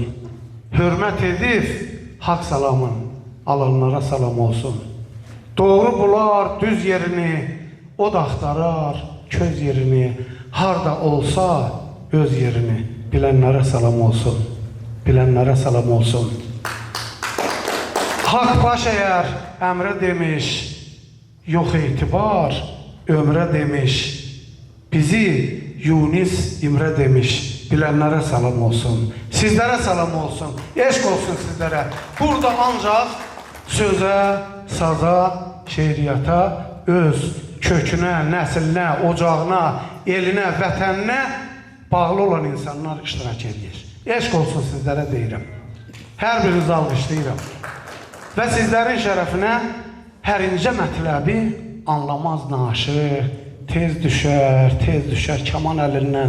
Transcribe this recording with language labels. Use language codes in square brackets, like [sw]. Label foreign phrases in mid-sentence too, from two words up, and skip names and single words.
[az] Hörmət edib haqq salamın, alanlara salam olsun. Doğru bular düz yerini, o da axtarar köz yerini. Harda olsa öz yerini, bilənlərə salam olsun. Bilənlərə salam olsun. [tr] Hak baş eğer emre demiş, yok itibar ömre demiş. Bizi Yunus İmre demiş. Bilenlere salam olsun. Sizlere salam olsun. Eşk olsun sizlere. Burada ancak söze, saza, şeiriyata, öz köküne, nesiline, ocağına, eline, [az] vətəninə bağlı olan insanlar iştirak edir. [tr] Eşk olsun sizlere [az] deyirəm. Hər birinizi alqışlayıram. Və sizlərin şərəfinə hər incə mətləbi anlamaz naşıq, tez düşər kaman əlindən.